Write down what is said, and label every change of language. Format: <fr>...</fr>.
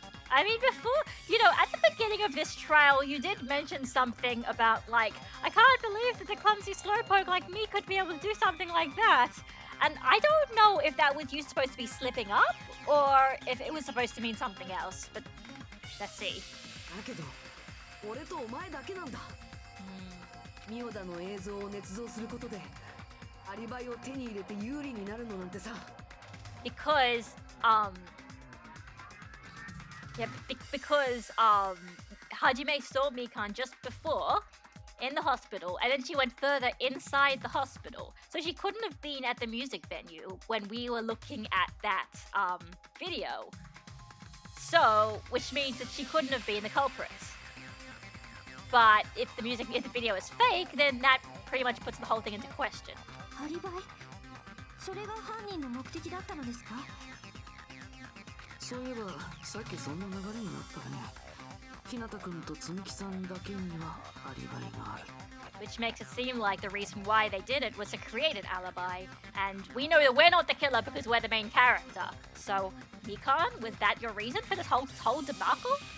<en>I mean, before, at the beginning of this trial, you did mention something about, like, I can't believe that the clumsy slowpoke like me could be able to do something like that. And I don't know if that was you supposed to be slipping up, or if it was supposed to mean something else, but let's see.</en> <ja>だけど、俺とお前だけなんだ。ミオダの映像を捏造することで、アリバイを手に入れて有利になるのなんてさ。</ja> <en>Because, Hajime saw Mikan just before in the hospital, and then she went further inside the hospital. So she couldn't have been at the music venue when we were looking at that video. So, which means that she couldn't have been the culprit. But if the video is fake, then that pretty much puts the whole thing into question.</en> <ja>アリバイ？それが犯人の目的だったのですか？そういえばさっきそんな流れになったね。日向君とつむきさんだけにはアリバイがある。</ja> <en>which makes it seem like the reason why they did it was to create an alibi. And we know that we're not the killer because we're the main character. So, Mikan, was that your reason for this whole debacle?</en>